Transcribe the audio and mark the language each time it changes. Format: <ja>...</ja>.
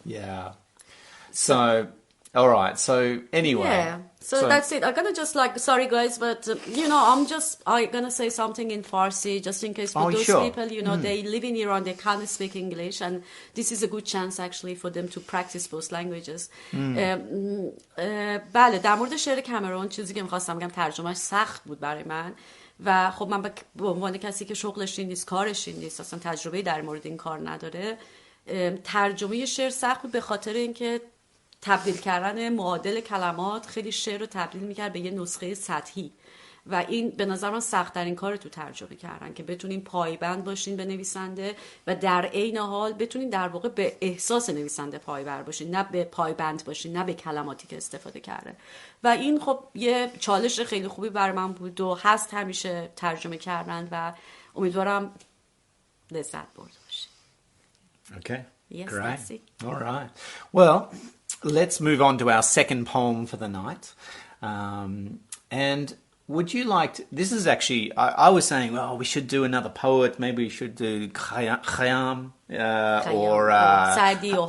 <en>Yeah. So, all right. So anyway. Yeah. So that's it. I'm gonna just sorry guys, but I'm gonna say something in Farsi just in case for those people, they live in Iran, they can't speak English, and this is a good chance actually for them to practice both languages.</en> <fa>بله، در مورد شعر کامرون چیزی که می‌خواستم بگم ترجمهش سخت بود برای من و خب من به عنوان کسی که شغلش این نیست، کارش این نیست، اصلا تجربه در مورد این کار نداره، ترجمه شعر سخت بود به خاطر اینکه تبدیل کردن معادل کلمات خیلی شعر رو تبدیل میکرد به یه نسخه سطحی و این به نظر من سخت‌ترین کار تو ترجمه کردن که بتونین پایبند باشین به نویسنده و در عین حال بتونین در واقع به احساس نویسنده پایبند باشین، نه به پایبند باشین، نه به کلماتی که استفاده کرده. و این خب یه چالش خیلی خوبی برای من بود و هست همیشه ترجمه کردن و امیدوارم لذت برده باشین.</fa> <en>Okay. Yes, great. All right. Well, let's move on to our second poem for the night. And would you like to, this is actually, I was saying, well, we should do another poet. Maybe we should do Khayyam or Saadi or</en>